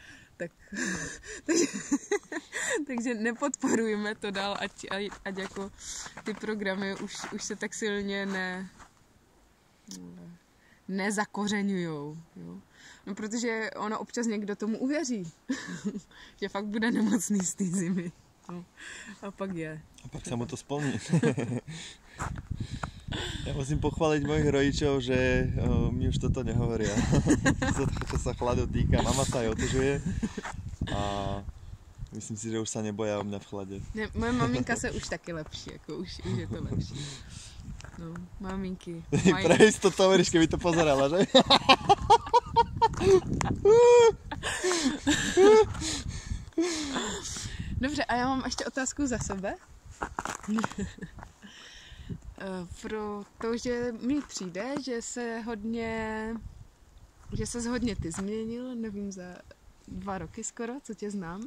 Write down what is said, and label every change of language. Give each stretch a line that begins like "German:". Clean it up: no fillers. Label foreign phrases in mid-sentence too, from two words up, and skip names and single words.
Czech: Takže nepodporujeme to dál, ať jako ty programy už se tak silně nezakořeňujou. Jo? No, protože ono občas někdo tomu uvěří, že fakt bude nemocný z té zimy. No, a pak je.
Slovak: A pak sa mu to splní. Ja musím pochváliť mojich rodičov, že mi už toto nehovoria. Čo sa chladu týka. Mama sa aj otužuje a myslím si, že už sa neboja o mňa v chlade.
Czech: Ne, moje maminka se už taky lepší, jako už je to lepší. No, maminky.
Slovak: Pre istotu hovoríš, keby to pozerala, že?
Czech: Dobře, a já mám ještě otázku za sebe. Protože mi přijde, že se hodně ty změnil, nevím, za 2 roky skoro, co tě znám.